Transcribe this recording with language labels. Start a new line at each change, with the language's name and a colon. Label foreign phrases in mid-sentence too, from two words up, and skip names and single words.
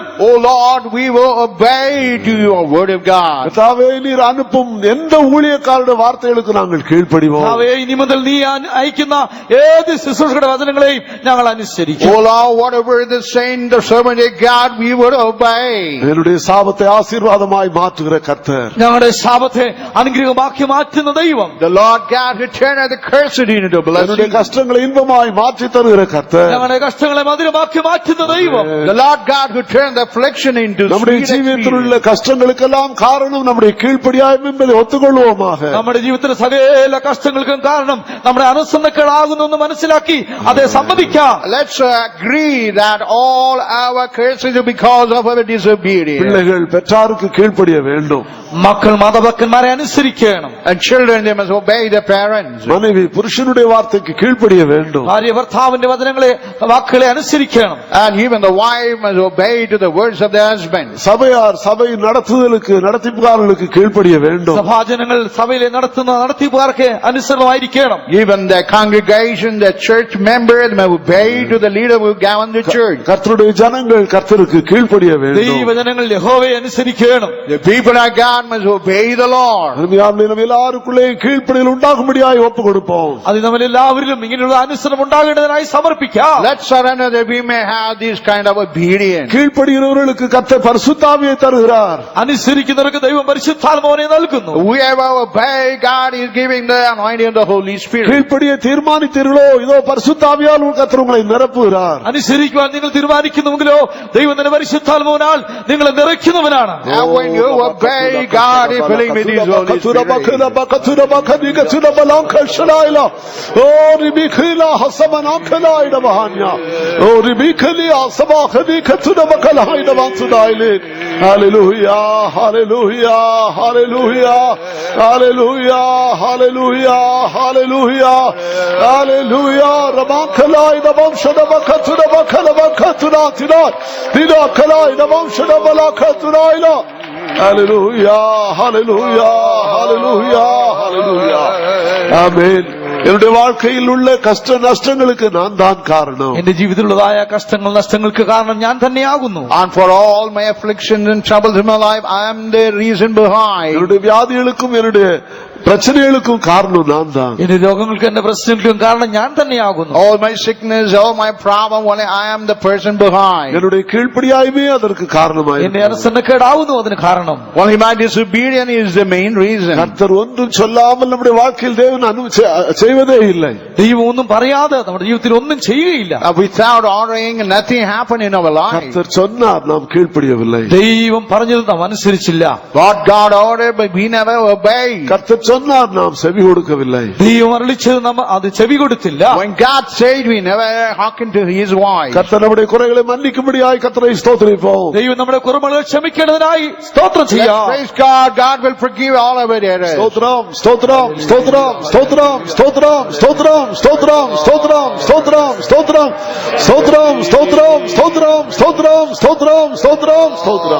English: Oh Lord, we will obey to your word of God.
Tamil: கர்த்தாவே, நீர் அனுப்பும் எந்த ஊழியக்காரருடைய வார்த்தைகளுக்கு நாங்கள் கீழ்ப்படிவோம்.
Malayalam: കർത്താവേ, ഇനി മുതൽ നീ അയക്കുന്ന ഏത് ശുശ്രൂഷയുടെ വചനങ്ങളെയും ഞങ്ങൾ അനുസരിക്കും.
English: Oh Lord, whatever the saint, the servant of God, we would obey.
Tamil: என்னுடைய சாபத்தை ஆசீர்வாதமாய் மாற்றுகிற கர்த்தர்.
Malayalam: ഞങ്ങളുടെ ശാപത്തെ അനുഗ്രഹമാക്കി മാറ്റുന്ന ദൈവം.
English: The Lord God who turned the curse into
Tamil: என்னுடைய
English: blessing.
Tamil: கஷ்டங்களை இன்பமாய் மாற்றி தருகிற கர்த்தர்.
Malayalam: ഞങ്ങളുടെ കഷ്ടങ്ങളെ മധുരമാക്കി മാറ്റുന്ന ദൈവം.
English: The Lord God who turned the affliction into
Tamil: நம்முடைய
English: sweet
Tamil: ஜீவியத்தில்
English: experience.
Tamil: உள்ள கஷ்டங்களுக்கெல்லாம் காரணம் நம்முடைய கீழ்ப்படியாமை என்பதை ஒத்துக்கொள்வோமாக.
Malayalam: നമ്മുടെ ജീവിതത്തിലെ സകല കഷ്ടങ്ങൾക്കും കാരണം നമ്മുടെ അനുസരണക്കേടാകുന്നു എന്ന് മനസ്സിലാക്കി അതേ സമ്മതിക്കാം.
English: Let's agree that all our curses are because of our disobedience.
Tamil: பிள்ளைகள் பெற்றாருக்கு கீழ்ப்படிய வேண்டும்.
Malayalam: മക്കൾ മാതാപിതാക്കന്മാരെ അനുസരിക്കണം.
English: And children, they must obey their parents.
Tamil: மனைவி புருஷனுடைய வார்த்தைக்கு கீழ்ப்படிய வேண்டும்.
Malayalam: ഭാര്യ ഭർത്താവിന്റെ വാക്കുകളെ അനുസരിക്കണം.
English: And even the wife must obey to the words of the husband.
Tamil: சபையார் சபை நடத்திப்புகாரர்களுக்கு கீழ்ப்படிய வேண்டும்.
Malayalam: സഭാജനങ്ങൾ സഭയിലെ നടത്തിപ്പുകാർക്ക് അനുസരണമായിരിക്കണം.
English: Even the congregation, the church members must obey to the leader who govern the church.
Tamil: கர்த்தருடைய ஜனங்கள் கர்த்தருக்கு கீழ்ப்படிய வேண்டும்.
Malayalam: ദൈവജനങ്ങൾ യഹോവയെ അനുസരിക്കണം.
English: The people of God must obey the Lord.
Tamil: அருமையான நம்ம எல்லாருக்குள்ளே கீழ்ப்படிதல் உண்டாகும்படியாய் ஒப்பு கொடுப்போம்.
Malayalam: അത് നമ്മൾ എല്ലാവരിലും ഇങ്ങനെയുള്ള അനുസരണം ഉണ്ടാകേണ്ടതിനായി സമർപ്പിക്കാം.
English: Let's surrender that we may have this kind of obedience.
Tamil: கீழ்ப்படுகிறவர்களுக்கு கர்த்தர் பரிசுத்தாவியை தருகிறார்.
Malayalam: അനുസരിക്കുന്നവർക്ക് ദൈവം പരിശുദ്ധാത്മാവിനെ നൽകുന്നു.
English: Whoever obey, God is giving the anointing of the Holy Spirit.
Tamil: கீழ்ப்படிய தீர்மானித்தீர்களோ இதோ பரிசுத்தாவியால் கர்த்தர் உங்களை நிரப்புகிறார்.
Malayalam: അനുസരിക്കുവാൻ നിങ്ങൾ തീരുമാനിക്കുന്നുവെങ്കിലോ ദൈവം തന്നെ പരിശുദ്ധാത്മാവിനാൽ നിങ്ങളെ നിറയ്ക്കുന്നവനാണ്.
English: And when you obey, God is filling with His Holy Spirit. Hallelujah, hallelujah, hallelujah, hallelujah, hallelujah, hallelujah, hallelujah. Rabakalai nabam shadabakatura bakalabakatura tina tina kalai nabam shadabalakatura ila. Hallelujah, hallelujah, hallelujah, hallelujah. Amen.
Tamil: என்னுடைய வாழ்க்கையில் உள்ள கஷ்ட நஷ்டங்களுக்கு நான் தான் காரணம்.
Malayalam: എന്റെ ജീവിതത്തിലുള്ളതായ കഷ്ടങ്ങൾ നഷ്ടങ്ങൾക്ക് കാരണം ഞാൻ തന്നെയാകുന്നു.
English: And for all my afflictions and troubles in my life, I am the reason behind.
Tamil: என்னுடைய வியாதிகளுக்கும் என்னுடைய பிரச்சனைகளுக்கும் காரணம் நான் தான்.
Malayalam: എന്റെ രോഗങ്ങൾക്കും എന്റെ പ്രശ്നങ്ങൾക്കും കാരണം ഞാൻ തന്നെയാകുന്നു.
English: All my sickness, all my problem, only I am the person behind.
Tamil: என்னுடைய கீழ்ப்படியாய்மே அதற்கு காரணமாய்.
Malayalam: എന്റെ അനുസരണക്കേടാവുന്നു അതിന് കാരണം.
English: Only my disobedience is the main reason.
Tamil: கர்த்தர் ஒன்றும் சொல்லாமல் நம்முடைய வாழ்க்கையில் தேவன் செய்வதே இல்லை.
Malayalam: ദൈവം ഒന്നും പറയാതെ നമ്മുടെ ജീവിതത്തിൽ ഒന്നും ചെയ്യുകയില്ല.
English: Without ordering, nothing happened in our life.
Tamil: கர்த்தர் சொன்னார், நாம் கீழ்ப்படியவில்லை.
Malayalam: ദൈവം പറഞ്ഞത് നാം അനുസരിച്ചില്ല.
English: What God ordered, but we never obeyed.
Tamil: கர்த்தர் சொன்னார், நாம் செவி கொடுக்கவில்லை.
Malayalam: ദൈവം അരുളിച്ചത് നാം അത് ചെവി കൊടുത്തില്ല.
English: When God said, we never hearkened to His voice.
Tamil: கர்த்தர் நம்முடைய குறைகளை மன்னிக்கும்படியாய் கர்த்தரை ஸ்தோத்திரிப்போம்.
Malayalam: ദൈവം നമ്മുടെ കുറവുകൾ ക്ഷമിക്കേണ്ടതിനായി സ്തോത്രം ചെയ്യാം.
English: Praise God. God will forgive all of our errors.
Tamil: ஸ்தோத்திரம், ஸ்தோத்திரம், ஸ்தோத்திரம், ஸ்தோத்திரம், ஸ்தோத்திரம், ஸ்தோத்திரம், ஸ்தோத்திரம், ஸ்தோத்திரம், ஸ்தோத்திரம், ஸ்தோத்திரம், ஸ்தோத்திரம், ஸ்தோத்திரம், ஸ்தோத்திரம், ஸ்தோத்திரம், ஸ்தோத்திரம், ஸ்தோத்திரம், ஸ்தோத்திரம்.